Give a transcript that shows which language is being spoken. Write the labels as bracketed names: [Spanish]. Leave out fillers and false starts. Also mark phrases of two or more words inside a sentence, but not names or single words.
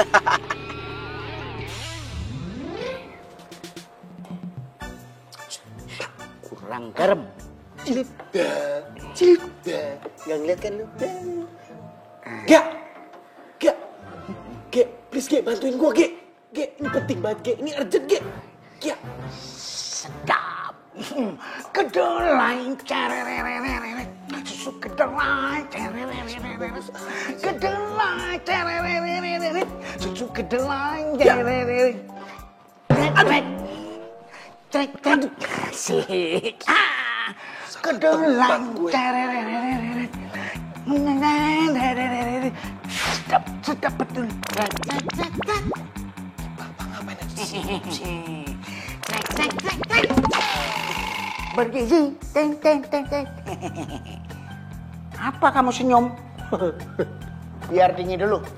[Indonesian] Kurang garam. Cilipda. Nggak ngeliat kan lu? Gak, please Ge, bantuin gua Ge. Ge, ini penting banget Ge, ini urgent Ge. Ge. Sedap. Kedelai cerererereret. Susu kedelai cerererereret. Kedelai cerererereret. Susu kedelai cerererereret. Trek. Asik. Kedelai cerererereret. Sedap betul. Bapak ngapain aja sih? Trek. Bergizi. Teng. Apa kamu senyum? Biar dingin dulu.